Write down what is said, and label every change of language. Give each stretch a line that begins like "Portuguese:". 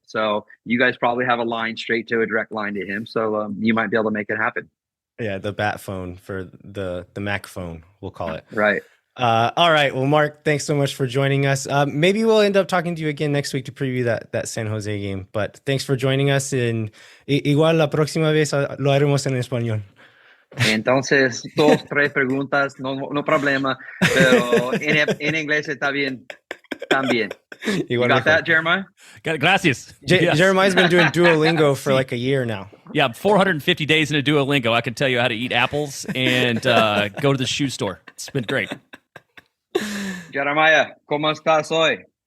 English: So you guys probably have a direct line to him. So you might be able to make it happen. Yeah, the bat phone for the Mac phone, we'll call it. Right. All right. Well, Mark, thanks so much for joining us. Maybe we'll end up talking to you again next week to preview that San Jose game. But thanks for joining us.
Spanish: And igual la próxima vez lo haremos en español. Entonces, 2-3 preguntas, no problema, pero en inglés está bien también.
English: You got that, Jeremiah?
Spanish: Gracias.
English: Yes. Jeremiah's been doing Duolingo for like a year now. Yeah, 450 days in a Duolingo. I can tell you how to eat apples and go to the shoe store. It's been great.
Spanish: Jeremiah, ¿cómo estás hoy?